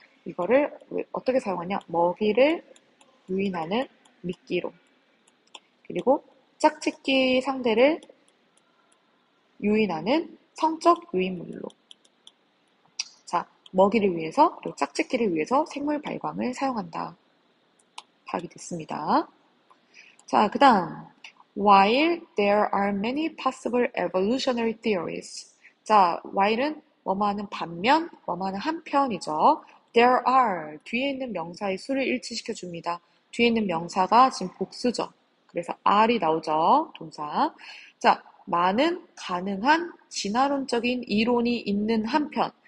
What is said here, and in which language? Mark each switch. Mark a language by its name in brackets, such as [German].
[Korean] 이거를 어떻게 사용하냐? 먹이를 유인하는 미끼로. 그리고 짝짓기 상대를 유인하는 성적 유인물로. 자, 먹이를 위해서, 그리고 짝짓기를 위해서 생물 발광을 사용한다. 파악이 됐습니다. 자, 그 다음. [English] While there are many possible evolutionary theories. [Korean] 자, while은 뭐뭐하는 반면, 뭐뭐하는 한편이죠. [English] There are. [Korean] 뒤에 있는 명사의 수를 일치시켜 줍니다. 뒤에 있는 명사가 지금 복수죠. 그래서 are이 나오죠. 동사. 자, 많은 가능한 진화론적인 이론이 있는 한편.